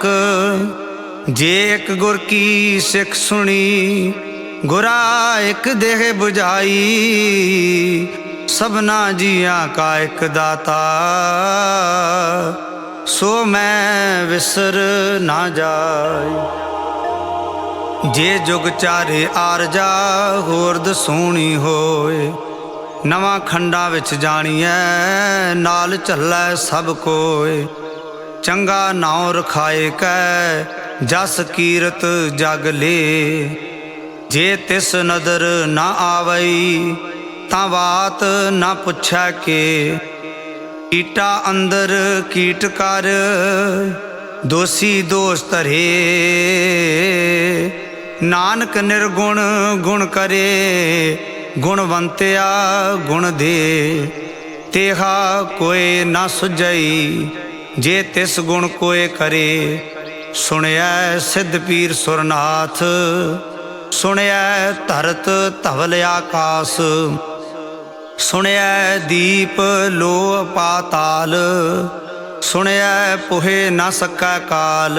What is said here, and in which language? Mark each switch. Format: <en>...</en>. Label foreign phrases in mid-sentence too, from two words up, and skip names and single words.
<pa>ਜੇ ਏਕ ਗੁਰ ਕੀ ਸਿਖ ਸੁਨੀ। ਗੁਰਾ ਏਕ ਦੇਹ ਬੁਝਾਈ ਸਬਨਾ ਜੀਆ ਕਾ ਏਕ ਦਾਤਾ। ਸੋ ਮੈਂ ਵਿਸਰ ਨਾ ਜਾਯ। ਜੇ ਜੁਗ ਚਾਰੇ ਆਰਜਾ ਹੋਰ ਦਸੂਣੀ ਹੋਏ, ਨਵਾਂ ਖੰਡਾਂ ਵਿਚ ਜਾਣੀਐ ਨਾਲ ਝੱਲੈ ਸਬ ਕੋਯ। ਚੰਗਾ ਨਾਉਂ ਰਖਾਏ ਕੈ ਜਸ ਕੀਰਤ ਜਗ ਲੇ, ਜੇ ਤਿਸ ਨਦਰ ਨਾ ਆਵਈ ਤਾਂ ਬਾਤ ਨਾ ਪੁਛੈ ਕੇ। ਕੀਟਾ ਅੰਦਰ ਕੀਟ ਕਰ ਦੋਸ਼ੀ ਦੋਸ਼ ਧਰੇ, ਨਾਨਕ ਨਿਰਗੁਣ ਗੁਣ ਕਰੇ ਗੁਣਵੰਤਿਆ ਗੁਣ ਦੇ। ਤੇਹਾ ਕੋਈ ਨਾ ਸੁਝਈ ਜੇ ਤਿਸ ਗੁਣ ਕੋਯ ਕਰੇ। ਸੁਨਿਆ ਸਿੱਧ ਪੀਰ ਸੁਰਨਾਥ, ਸੁਨਿਆ ਧਰਤ ਧਵਲ ਆਕਾਸ਼। ਸੁਨਿਆ ਦੀਪ ਲੋ ਪਾਤਾਲ, ਸੁਨਿਆ ਪੁਹੇ ਨ ਸਕੈ ਕਾਲ।</pa>